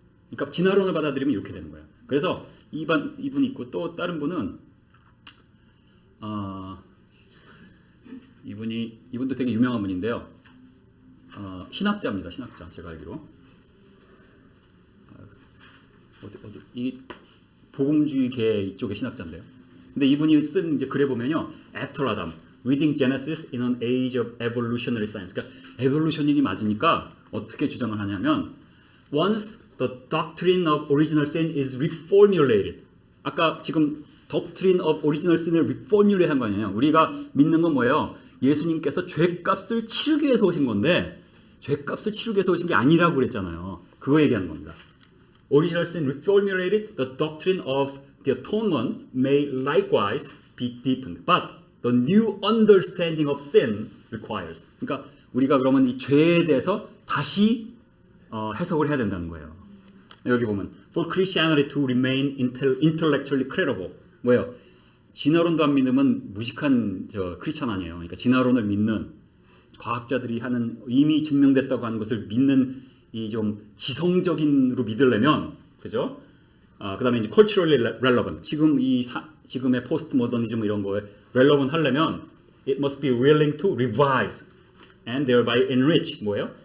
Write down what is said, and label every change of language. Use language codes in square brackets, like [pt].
[ko] 그러니까 진화론을 받아들이면 이렇게 되는 거예요. 그래서 이분 있고 또 다른 분은 이분도 되게 유명한 분인데요. 신학자입니다. 신학자. 제가 알기로 이 복음주의계 이쪽의 신학자인데요. 근데 이분이 쓴 이제 글에 보면요, [en] After Adam, Reading Genesis in an Age of Evolutionary Science. [ko] 그러니까 에볼루션이 맞으니까 어떻게 주장을 하냐면, [en] Once the doctrine of original sin is reformulated. [ko] 아까 지금 [en] doctrine of original sin [ko] 을 reformulate 한 거 아니에요. 우리가 믿는 건 뭐예요? 예수님께서 죄값을 치르기 위해서 오신 건데 죄값을 치르기 위해서 오신 게 아니라고 그랬잖아요. 그거 얘기하는 겁니다. [en] Original sin reformulated, the doctrine of the atonement may likewise be deepened. But the new understanding of sin requires. [ko] 그러니까 우리가 그러면 이 죄에 대해서 다시 해석을 해야 된다는 거예요. 여기 보면 [en] For Christianity to remain intellectually credible. [ko] 뭐예요? 진화론도 안 믿으면 무식한 크리스찬 아니에요. 그러니까 진화론을 믿는 과학자들이 하는 이미 증명됐다고 하는 것을 믿는 이 좀 지성적인으로 믿으려면, 그죠? 그다음에 이제 [en] culturally relevant. [ko] 지금의 포스트 모더니즘 이런 거에 [en] relevant [ko] 하려면 [en] it must be willing to revise and thereby enrich [ko] 뭐예요?